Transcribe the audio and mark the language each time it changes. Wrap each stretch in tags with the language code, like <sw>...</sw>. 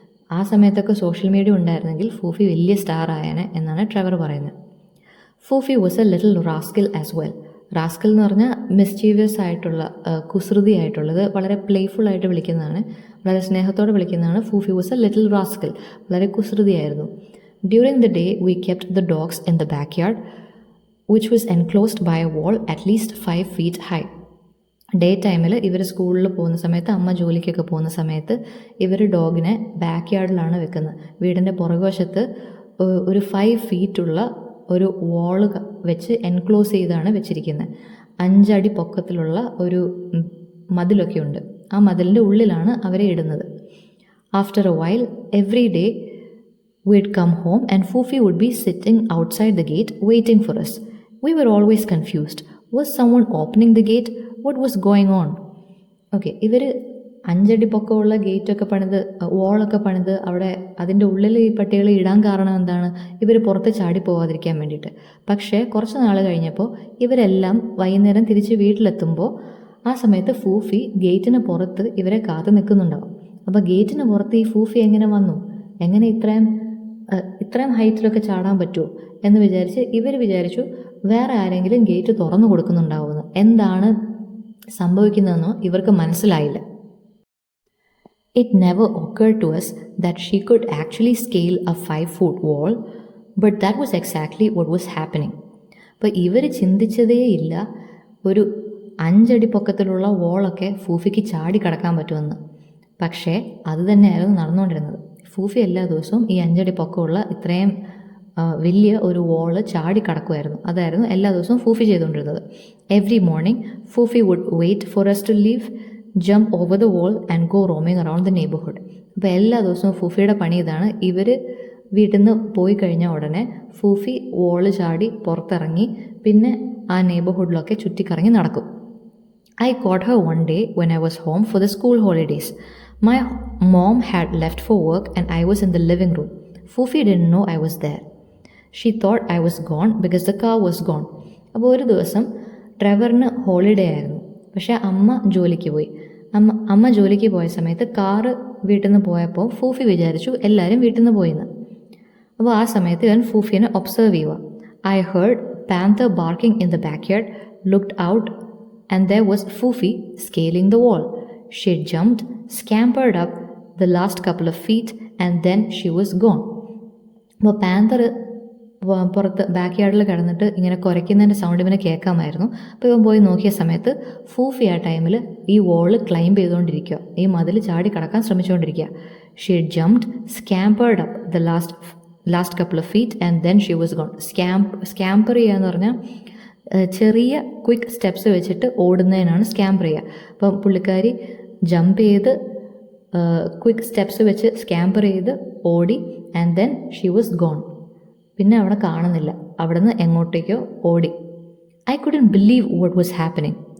<ml>ആ സമയത്തൊക്കെ social media ഉണ്ടായിരുന്നെങ്കിൽ ഫൂഫി വലിയ സ്റ്റാർ ആയേനെ എന്നാണ് ട്രെവർ പറയുന്നത്.</ml> <en>Foofi was a little rascal as well.</en> <ml>Rascal എന്ന് പറഞ്ഞാൽ മിസ്ചീവിയസ് ആയിട്ടുള്ള, കുസൃതി ആയിട്ടുള്ളത്, വളരെ പ്ലേഫുള്ളായിട്ട് വിളിക്കുന്നതാണ്, വളരെ സ്നേഹത്തോടെ വിളിക്കുന്നതാണ്.</ml> <en>Foofi was a little rascal,</en> <ml>വളരെ കുസൃതിയായിരുന്നു.</ml> <en>During the day, we kept the dogs in the backyard, which was enclosed by a wall at least 5 feet high.</en> <ml>Day ടൈമിൽ ഇവർ സ്കൂളിൽ പോകുന്ന സമയത്ത്, അമ്മ ജോലിക്കൊക്കെ പോകുന്ന സമയത്ത് ഇവർ ഡോഗിനെ ബാക്ക് യാർഡിലാണ് വെക്കുന്നത്. വീടിൻ്റെ പുറകുവശത്ത് ഒരു 5 ഫീറ്റുള്ള ഒരു വാള് വെച്ച് എൻക്ലോസ് ചെയ്താണ് വെച്ചിരിക്കുന്നത്. 5 അടി പൊക്കത്തിലുള്ള ഒരു മതിലൊക്കെ ഉണ്ട്. ആ മതിലിൻ്റെ ഉള്ളിലാണ് അവരെ ഇടുന്നത്.</ml> <en>After a while every day we'd come home and Foofi would be sitting outside the gate waiting for us. We were always confused. Was someone opening the gate? What was going on?</en> <ml>Okay, ഇവർ 5 അടി പൊക്കമുള്ള ഗേറ്റൊക്കെ പണിത്, വാളൊക്കെ പണിത് അവിടെ അതിൻ്റെ ഉള്ളിൽ ഈ പട്ടികളെ ഇടാൻ കാരണം എന്താണ്? ഇവർ പുറത്ത് ചാടി പോകാതിരിക്കാൻ വേണ്ടിയിട്ട്. പക്ഷേ കുറച്ച് നാൾ കഴിഞ്ഞപ്പോൾ ഇവരെല്ലാം വൈകുന്നേരം തിരിച്ച് വീട്ടിലെത്തുമ്പോൾ ആ സമയത്ത് ഫൂഫി ഗേറ്റിന് പുറത്ത് ഇവരെ കാത്തു നിൽക്കുന്നുണ്ടാവും. അപ്പോൾ ഗേറ്റിന് പുറത്ത് ഈ ഫൂഫി എങ്ങനെ വന്നു? എങ്ങനെ ഇത്രയും ഹൈറ്റിലൊക്കെ ചാടാൻ പറ്റുമോ എന്ന് വിചാരിച്ച് ഇവർ വിചാരിച്ചു വേറെ ആരെങ്കിലും ഗേറ്റ് തുറന്നു കൊടുക്കുന്നുണ്ടാവുമെന്ന്. എന്താണ് സംഭവിക്കുന്നതെന്നോ ഇവർക്ക് മനസ്സിലായില്ല.</ml> <en>It never occurred to us that she could actually scale a 5-foot wall, but that was exactly what was happening.</en> <ml>അപ്പോൾ ഇവർ ചിന്തിച്ചതേ ഇല്ല ഒരു 5 അടി പൊക്കത്തിലുള്ള വോളൊക്കെ ഫൂഫിക്ക് ചാടി കടക്കാൻ പറ്റുമെന്ന്. പക്ഷേ അത് തന്നെയായിരുന്നു നടന്നുകൊണ്ടിരുന്നത്. ഫൂഫി എല്ലാ ദിവസവും ഈ 5 അടി പൊക്കമുള്ള ഇത്രയും വലിയ ഒരു വോള് ചാടി കടക്കുമായിരുന്നു. അതായിരുന്നു എല്ലാ ദിവസവും ഫൂഫി ചെയ്തുകൊണ്ടിരുന്നത്.</ml> <en>Every morning Foofi would wait for us to leave, jump over the wall and go roaming around the neighbourhood.</en> <ml>അപ്പോൾ എല്ലാ ദിവസവും ഫൂഫിയുടെ പണി ഇതാണ്. ഇവർ വീട്ടിൽ നിന്ന് പോയി കഴിഞ്ഞ ഉടനെ ഫൂഫി വോള് ചാടി പുറത്തിറങ്ങി പിന്നെ ആ നെയ്ബർഹുഡിലൊക്കെ ചുറ്റിക്കറങ്ങി നടക്കും.</ml> <en>I caught her one day when I was home for the school holidays. My mom had left for work and I was in the living room. Fufi didn't know I was there. She thought I was gone because the car was gone.</en> <ml>അപ്പോൾ ഒരു ദിവസം ട്രെവറിന് holiday ആയിരുന്നു. പക്ഷേ അമ്മ ജോലിക്ക് പോയി. അമ്മ ജോലിക്ക് പോയ സമയത്ത് കാറ് വീട്ടിൽ നിന്ന് പോയപ്പോൾ ഫൂഫി വിചാരിച്ചു എല്ലാവരും വീട്ടിൽ നിന്ന് പോയിന്ന്. അപ്പോൾ ആ സമയത്ത് ഇവൻ ഫൂഫിനെ ഒബ്സർവ് ചെയ്യുക.</ml> <en>I heard panther barking in the backyard, looked out and there was Fufi scaling the wall. She had jumped, scampered up the last couple of feet and then she was gone.</en> <ml>അപ്പോൾ പാന്തർ പുറത്ത് back യാർഡിൽ കിടന്നിട്ട് ഇങ്ങനെ കുരയ്ക്കുന്നതിൻ്റെ sound ഇവനെ കേൾക്കാമായിരുന്നു. അപ്പോൾ ഇവൻ പോയി നോക്കിയ സമയത്ത് ഫൂഫി ആ ടൈമിൽ ഈ വോള് ക്ലൈംബ് ചെയ്തുകൊണ്ടിരിക്കുക, ഈ മതിൽ ചാടി കടക്കാൻ ശ്രമിച്ചുകൊണ്ടിരിക്കുക.</ml> <en>She had jumped, scampered up the last couple of feet and then she was gone.</en> <ml>Scamper ചെയ്യുക എന്ന് പറഞ്ഞാൽ ചെറിയ ക്വിക്ക് സ്റ്റെപ്സ് വെച്ചിട്ട് ഓടുന്നതിനാണ് സ്കാമ്പർ ചെയ്യുക. അപ്പം പുള്ളിക്കാരി ജമ്പ് ചെയ്ത് ക്വിക്ക് സ്റ്റെപ്സ് വെച്ച് സ്കാമ്പർ ചെയ്ത് ഓടി</ml> <en>And then she was gone.</en> <ml>പിന്നെ അവിടെ കാണുന്നില്ല, അവിടെ നിന്ന് എങ്ങോട്ടേക്കോ ഓടി.</ml> <en>I couldn't believe what was happening.</en>